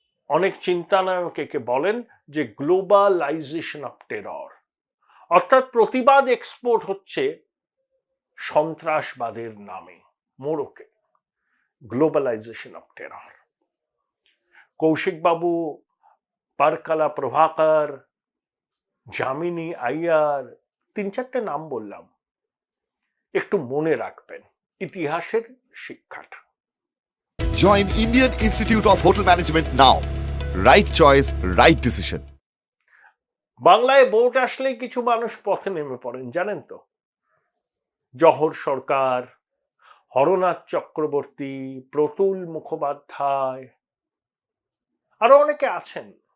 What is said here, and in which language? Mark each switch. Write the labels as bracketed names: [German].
[Bangla] অনেক চিন্তানায়ক একে বলেন যে গ্লোবালাইজেশন অফ টেরর, অর্থাৎ প্রতিবাদ এক্সপোর্ট হচ্ছে সন্ত্রাসবাদের নামে, মোড়কে গ্লোবালাইজেশন অফ টেরর। কৌশিক বাবু, পারকালা প্রভাকর, যামিনী আইয়ার, 3-4টে নাম বললাম, একটু মনে রাখবেন ইতিহাসের শিক্ষাটা। [English] Join Indian Institute of Hotel Management now. Right choice, right decision. [Bangla] বাংলায় ভোট আসলেই কিছু মানুষ পথে নেমে পড়েন, জানেন তো? জহর সরকার, হরনাথ চক্রবর্তী, প্রতুল মুখোপাধ্যায়, আরো অনেকে আছেন।